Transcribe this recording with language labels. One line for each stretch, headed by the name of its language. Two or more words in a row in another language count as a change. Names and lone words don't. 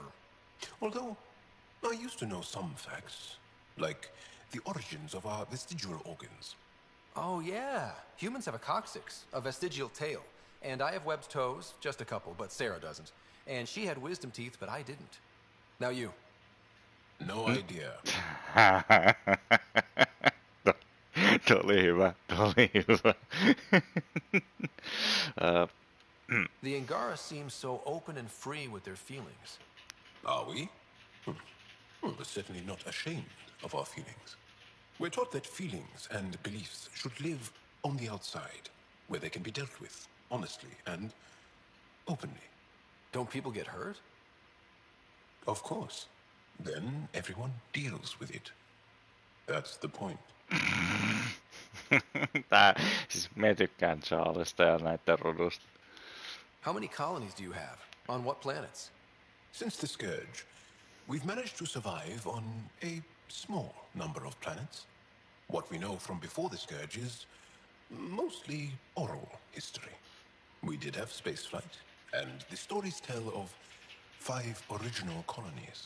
English: Although, I used to know some facts, like the origins of our vestigial organs. Oh, yeah. Humans have a coccyx, a vestigial tail. And I have webbed toes, just a couple, but Sarah doesn't. And she had wisdom teeth, but I didn't. Now you. No idea.
Finnish: Tuo oli hyvä, tuo oli hyvä.
English: The Angara seem so open and free with their feelings. Are we? Well, we're certainly not ashamed of our feelings. We're taught that feelings and beliefs should live on the outside, where they can be dealt with, honestly and openly. Don't people get hurt? Of course. Then everyone deals with it. That's the point.
Finnish: Siis me tykkään Charlesta ja näiden rudusta.
English: How many colonies do you have? On what planets? Since the Scourge, we've managed to survive on a small number of planets. What we know from before the Scourge is mostly oral history. We did have spaceflight, and the stories tell of 5 original colonies.